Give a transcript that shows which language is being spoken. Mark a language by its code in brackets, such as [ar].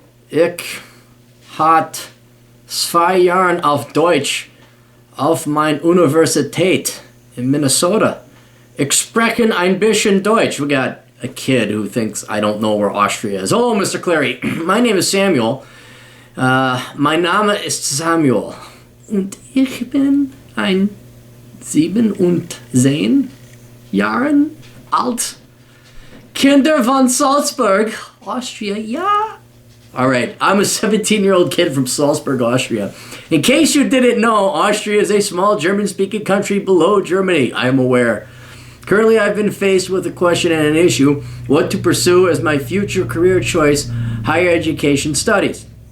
[de] Ich hat 2 Jahren auf Deutsch auf mein Universität in Minnesota. Ich spreche ein bisschen Deutsch. [en] We got a kid who thinks I don't know where Austria is. Hello, Mr. Clary. My name is Samuel. [de] Mein Name ist Samuel. Und ich bin ein 17 Jahren alt. Kinder von Salzburg, Austria, yeah. [en] Alright, I'm a 17-year-old kid from Salzburg, Austria. In case you didn't know, Austria is a small German-speaking country below Germany. I am aware. Currently, I've been faced with a question and an issue, what to pursue as my future career choice, higher education studies.